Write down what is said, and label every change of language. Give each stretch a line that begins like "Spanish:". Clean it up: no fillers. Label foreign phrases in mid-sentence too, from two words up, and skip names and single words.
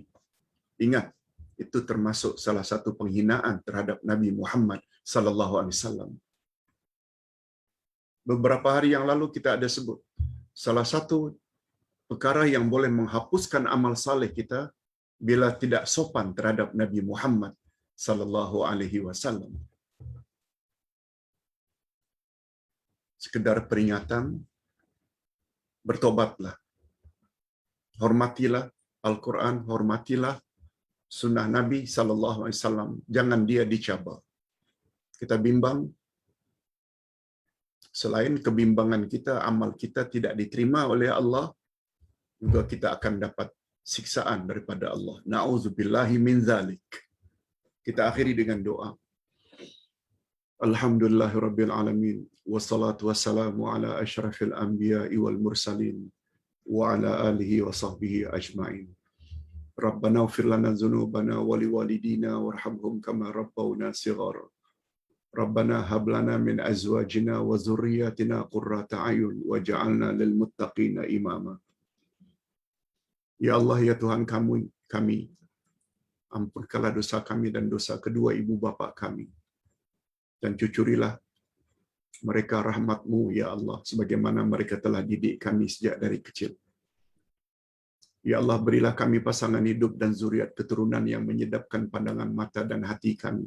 Malay: Ingat, itu termasuk salah satu penghinaan terhadap Nabi Muhammad
Arabic: صلى الله عليه وسلم.
Malay: Beberapa hari yang lalu kita ada sebut, salah satu perkara yang boleh menghapuskan amal saleh kita bila tidak sopan terhadap Nabi Muhammad
Arabic: صلى الله عليه وسلم.
Malay: Sekedar peringatan, bertobatlah. Hormatilah Al-Quran, hormatilah sunnah Nabi
Arabic: صلى الله عليه وسلم.
Malay: Jangan dia dicabar. Kita bimbang, selain kebimbangan kita, amal kita tidak diterima oleh Allah, juga kita akan dapat siksaan daripada Allah.
Arabic: نعوذ بالله من ذلك.
Malay: Kita akhiri dengan doa.
Arabic: الحمد لله رب العالمين والصلاة والسلام على أشرف الأنبياء والمرسلين وعلى آله وصحبه أجمعين. ربنا اغفر لنا ذنوبنا ولوالدينا وارحمهم كما ربونا صغارا. ربنا هب لنا من أزواجنا وذرياتنا قرة أعين واجعلنا للمتقين إماما.
Malay: Ya Allah, ya Tuhan kami, ampunkanlah dosa kami dan dosa kedua ibu bapa kami. Dan cucurilah mereka rahmat-Mu, ya Allah, sebagaimana mereka telah didik kami sejak dari kecil. Ya Allah, berilah kami pasangan hidup dan zuriat keturunan yang menyedapkan pandangan mata dan hati kami.